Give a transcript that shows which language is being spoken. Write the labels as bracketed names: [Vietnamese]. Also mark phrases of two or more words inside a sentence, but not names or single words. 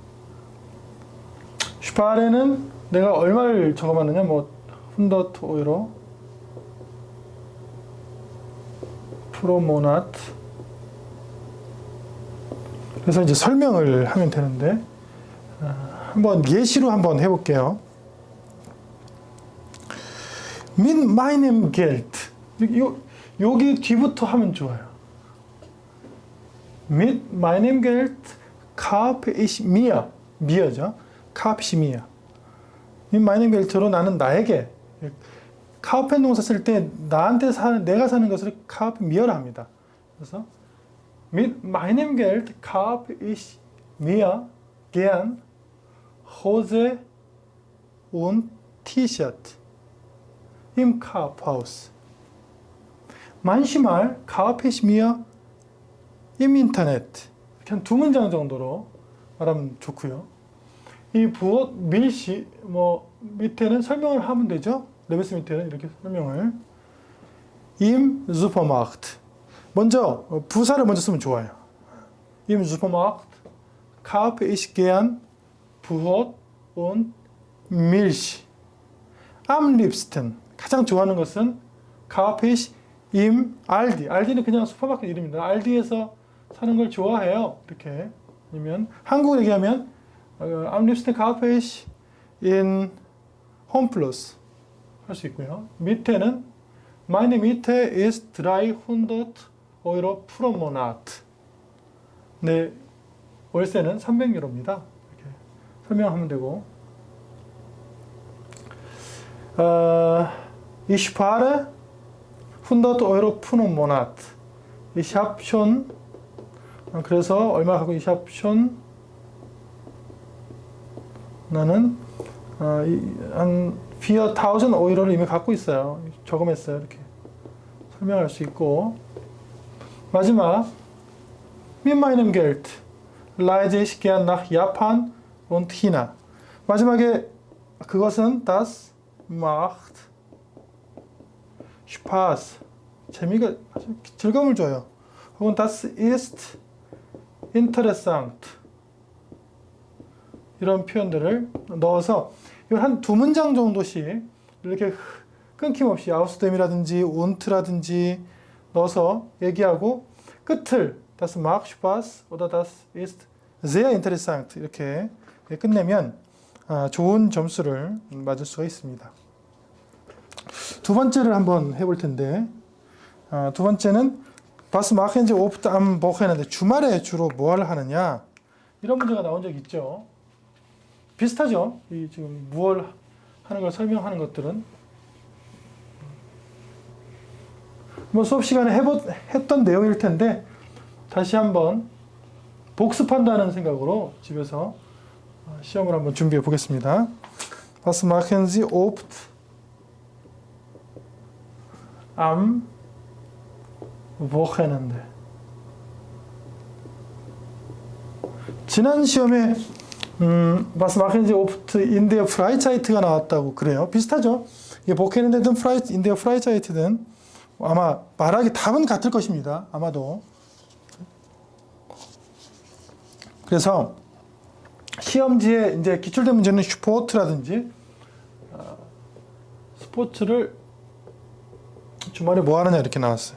[Korean] 슈파레는 내가 얼마를 저금하느냐 뭐 [German] hundert Euro pro Monat [Korean] 그래서 이제 설명을 하면 되는데 한번 예시로 한번 해볼게요. [German] Mit meinem Geld. [Korean] 여기 뒤부터 하면 좋아요. [German] Mit meinem Geld kaufe ich mir. mir죠. kaufe ich mir. Mit meinem Geld로 [Korean] 나는 나에게. kaufen 동사 쓸 때 나한테 내가 사는 것을 [German] kaufe mir [Korean] 라 합니다. [German] 그래서 Mit meinem Geld kaufe ich mir gern Hose und T-Shirt im Kaufhaus. manchmal kaufe ich mir im Internet. [Korean] 이렇게 한 두 문장 정도로 말하면 좋고요. 이 부엌 밀시 뭐 밑에는 설명을 하면 되죠. 레베스 밑에는 이렇게 설명을 [German] im Supermarkt. [Korean] 먼저 부사를 먼저 쓰면 좋아요. [German] im Supermarkt kaufe ich gern Brot und Milch. Am liebsten [Korean] 가장 좋아하는 것은 [German] kaufe ich im Aldi. [Korean] 알디는 그냥 슈퍼마켓 이름입니다. 알디에서 사는 걸 좋아해요. 이렇게 아니면 한국으로 얘기하면 [German] am liebsten kaufe ich in Homeplus [Korean] 할 수 있고요. [German] 밑에는 meine Miete ist 300 Euro pro Monat. [Korean] 네, 월세는 300유로입니다. 설명하면 되고 [German] Ich spare 100 Euro pro Monat. Ich habe schon [Korean] 그래서 얼마 하고 [German] ich habe schon [Korean] 나는 한 4000 Euro를 이미 갖고 있어요. 저금했어요. 이렇게 설명할 수 있고, 마지막 [German] Mit meinem Geld reise ich gern nach Japan und China. [Korean] 마지막에 그것은 [German] das macht Spaß. [Korean] 재미가 즐거움을 줘요. 혹은 [German] das ist interessant. [Korean] 이런 표현들을 넣어서 이걸 한 두 문장 정도씩 이렇게 끊김없이 아우스댐이라든지 운트라든지 넣어서 얘기하고 끝을 [German] das macht Spaß oder das ist sehr interessant [Korean] 이렇게 끝내면 좋은 점수를 맞을 수가 있습니다. 두 번째를 한번 해볼 텐데, 두 번째는 [German] Was machen Sie oft am Wochenende? [Korean] 주말에 주로 뭘 하느냐? 이런 문제가 나온 적 있죠. 비슷하죠. 이 지금 무얼 하는 걸 설명하는 것들은 뭐 수업 시간에 했던 내용일 텐데 다시 한번 복습한다는 생각으로 집에서 시험을 한번 준비해 보겠습니다. [German] Was machen Sie oft am Wochenende? [Korean] 지난 시험에 [German] Was machen Sie oft in der Freizeit [Korean] 가 나왔다고 그래요. 비슷하죠. 이게 Wochenende든 [German] in der Freizeit [Korean] 든 아마 말하기 답은 같을 것입니다. 아마도. 그래서 시험지에 이제 기출된 문제는 슈포트라든지 스포츠를 주말에 뭐 하느냐 이렇게 나왔어요.